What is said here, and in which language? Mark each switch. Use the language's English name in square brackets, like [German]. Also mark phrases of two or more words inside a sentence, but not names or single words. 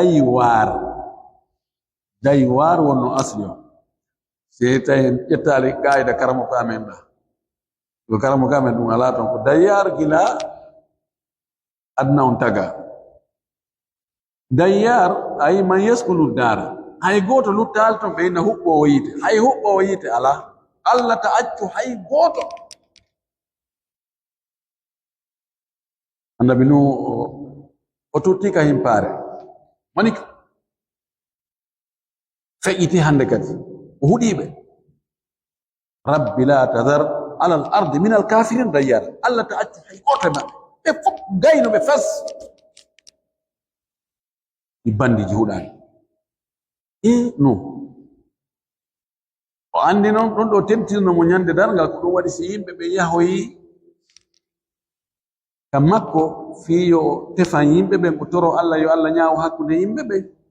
[Fula] daywar wonno asli o se tawi en ƴettali kayida karamo ko amen ɗa ko karamo ko amen ɗum ala toon ko dayyar gila adna on taga dayyar ayi man yaskunu dara hay gooto luttaali toon ɓe inna huɓɓowo yiite hay huɓɓowo yiite ala allah ta accu hay gooto annabi nu o tuttika himpaare mani feƴƴiti hande kadi o huɗiɓe [Arabic] رب لا تذر على الأرض من الكافرين ديارا [Fula] allah ta accu hay gooto e maɓɓe ɓe fof gayno ɓe fes ɗi bandiji huɗani no o andi noon ɗon ɗo temtinano mo ñande dargal ko ɗum waɗi si yimɓe ɓe yahoyi kam makko fii yo tefan yimɓe ɓen ko toro allah yo allah ñaawo hakkunde yimɓe ɓen